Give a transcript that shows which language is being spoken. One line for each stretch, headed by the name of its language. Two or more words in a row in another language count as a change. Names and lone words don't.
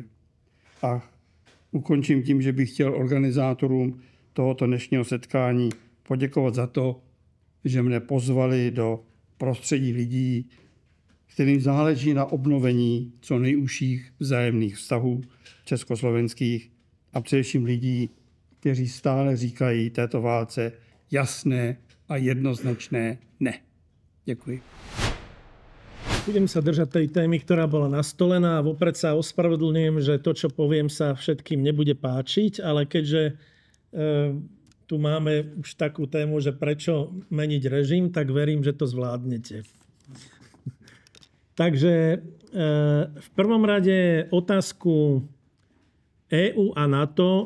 Czech: A ukončím tím, že bych chtěl organizátorům tohoto dnešního setkání poděkovat za to, že mne pozvali do prostředí lidí, kterým záleží na obnovení co nejužších vzájemných vztahů československých a především lidí, kteří stále říkají této válce jasné a jednoznačné ne. Děkuji.
Slovak: Budem sa držať tej témy, ktorá bola nastolená a vopred sa ospravedlňujem, že to, čo poviem, sa všetkým nebude páčiť, ale keďže tu máme už takú tému, že prečo meniť režim, tak verím, že to zvládnete. Takže v prvom rade otázku EU a NATO.